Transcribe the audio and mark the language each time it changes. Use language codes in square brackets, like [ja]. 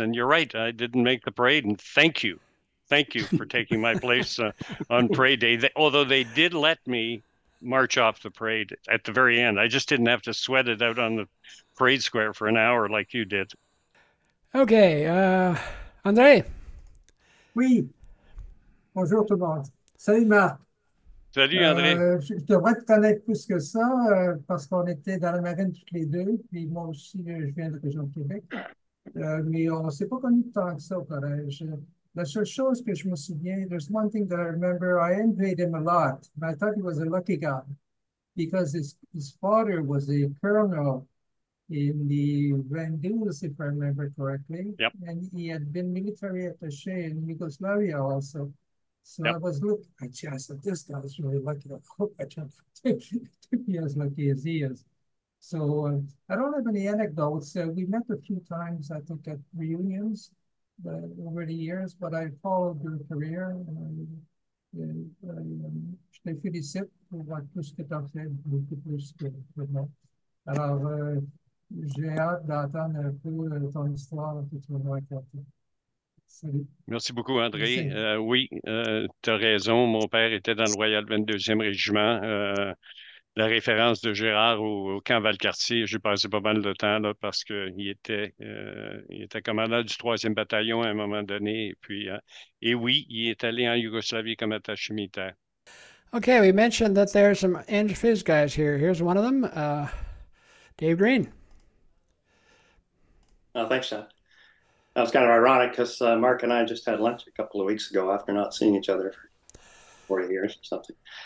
[en] And you're right, I didn't make the parade. And thank you for taking my place on parade day. Although they did let me march off the parade at the very end. I just didn't have to sweat it out on the parade square for an hour like you did. Okay, André. [fr] Oui. Bonjour tout le monde. Salut Marc. Salut André. Je devrais te connaître plus que ça parce qu'on était dans la marine tous les deux. Puis moi aussi, je viens de la région de Québec. Mais on ne s'est pas connus tant que ça au collège. La seule chose que je me souviens, [en] there's one thing that I remember, I envied him a lot. I thought he was a lucky guy because his father was a colonel in the Vandals, if I remember correctly. Yep. And he had been military attaché in Yugoslavia also. So I was looking, I said, this guy's really lucky. I hope I can be as lucky as he is. So I don't have any anecdotes. We met a few times, I think, at reunions over the years, but I followed your career. [fr] Je te félicite pour tout ce que tu as fait, beaucoup plus que moi. Alors, j'ai hâte d'entendre un peu ton histoire que tu vas nous raconter. Salut. Merci beaucoup, André. Oui, tu as raison. Mon père était dans le Royal 22e Régiment. La référence de Gerard au camp Valcartier, j'ai passé pas mal de temps là parce qu'il était commandant du 3e bataillon à un moment donné. Et puis, et oui, il est allé en Yougoslavie comme attaché militaire. [en] Okay, we mentioned that there's some Eng Fizz guys here. Here's one of them, Dave Green. Oh, thanks, Sean. That was kind of ironic because Mark and I just had lunch a couple of weeks ago after not seeing each other for 40 years or something.